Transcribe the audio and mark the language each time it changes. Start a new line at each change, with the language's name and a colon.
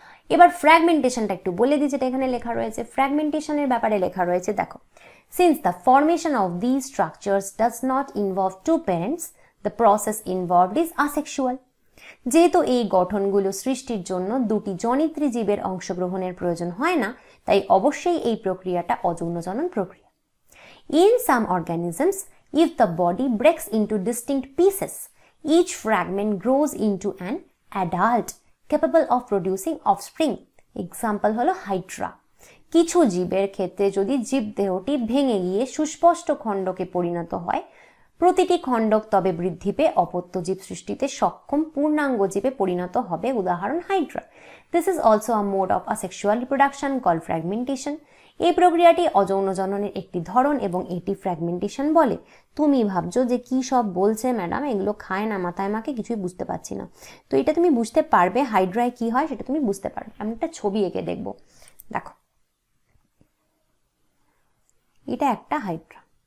Bangla: এবার ফ্র্যাগমেন্টেশনটা একটু বলে দিই, যেটা এখানে লেখা রয়েছে। ফ্র্যাগমেন্টেশনের ব্যাপারে লেখা রয়েছে, দেখো,
English: Since the formation of this structures does not involve two parents, the process involved is asexual.
Bangla: যেহেতু এই গঠনগুলো সৃষ্টির জন্য দুটি জনিত্রী জীবের অংশগ্রহণের প্রয়োজন হয় না, তাই অবশ্যই এই প্রক্রিয়াটা অযৌন জনন প্রক্রিয়া।
English: In some organisms, if the body breaks into distinct pieces, each fragment grows into an adult capable of producing offspring.
Bangla: Example হলো হাইড্রা। কিছু জীবের ক্ষেত্রে যদি জীবদেহটি ভেঙে গিয়ে সুস্পষ্ট খণ্ডকে পরিণত হয়, প্রতিটি খণ্ডক তবে বৃদ্ধি পেয়ে অপত্য জীব সৃষ্টিতে সক্ষম পূর্ণাঙ্গ জীবে পরিণত হবে, উদাহরণ Hydra.
English: This is also a mode of asexual reproduction called fragmentation.
Bangla: এই প্রক্রিয়াটি অযৌন জননের একটি ধরন এবং এটি ফ্র্যাগমেন্টেশন বলে। তুমি ভাবছো যে কি সব বলছে ম্যাডাম, এগুলো খায় না, মাথায় মাকে, কিছুই বুঝতে পারছি না। তো এটা তুমি বুঝতে পারবে, হাইড্রায় কি হয় সেটা তুমি বুঝতে পারবে। আমি একটা ছবি এঁকে দেখবো, দেখো, এটা একটা হাইড্রা।